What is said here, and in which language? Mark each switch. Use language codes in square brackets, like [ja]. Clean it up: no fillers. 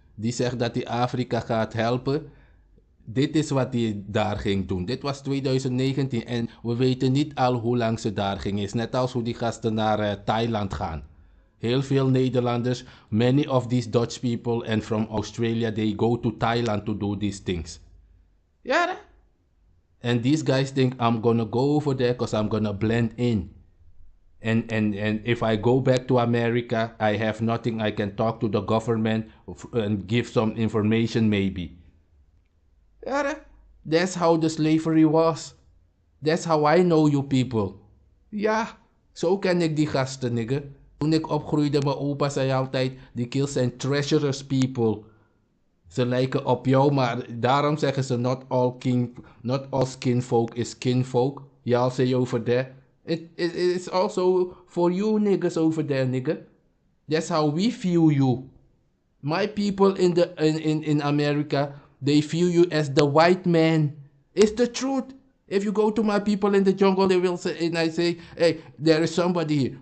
[nl] Die zegt dat hij Afrika gaat helpen. Dit is wat hij daar ging doen. Dit was 2019 en we weten niet al hoe lang ze daar ging. Is net als hoe die gasten naar Thailand gaan. Heel veel Nederlanders, [en] many of these Dutch people and from Australia, they go to Thailand to do these things. Yeah. And these guys think I'm gonna go over there because I'm gonna blend in. And if I go back to America, I have nothing. I can talk to the government and give some information maybe. Yeah, that's how the slavery was. That's how I know you people. [nl] Ja, zo ken ik die gasten, nigga. Toen ik opgroeide, mijn opa zei altijd, die kills zijn [en] treacherous people. [nl] Ze lijken op jou, maar daarom zeggen ze [en] not all skin folk is kin folk. Y'all say over there. It's also for you niggas over there, nigga. That's how we view you. My people in America, they view you as the white man. It's the truth. If you go to my people in the jungle, they will say, and I say, hey, there is somebody here.